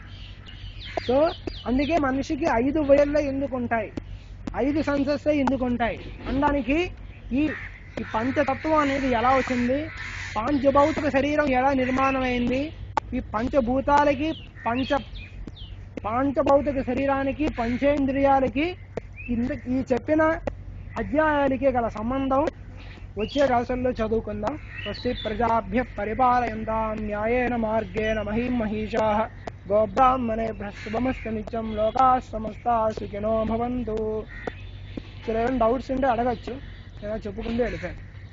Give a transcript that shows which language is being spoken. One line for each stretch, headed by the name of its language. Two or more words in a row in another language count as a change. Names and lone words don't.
Telugu: సో అందుకే మనిషికి 5 వేళ్ళ ఎందుకు ఉంటాయి, 5 సెన్సెస్ ఎందుకు ఉంటాయి అనడానికి ఈ పంచతత్వం అనేది ఎలా వచ్చింది, పాంచభౌతిక శరీరం ఎలా నిర్మాణమైంది, ఈ పంచభూతాలకి పాంచభౌతిక శరీరానికి, పంచేంద్రియాలకి ఈ చెప్పిన అధ్యాయాలకి గల సంబంధం వచ్చే రాసుల్లో చదువుకుందాం.
Sanskrit: स्वस्ति प्रजाभ्य परिपालयन्तां न्यायेन मार्गेण महीं महिषाः गोब्राह्मणेभ्यः शुभमस्तु नित्यं लोकाः समस्ताः सुखिनो भवन्तु.
Telugu: ఏమైనా డౌట్స్ ఉంటే అడగచ్చు, చెప్పుకుంటూ వెళ్ళిపోయాను.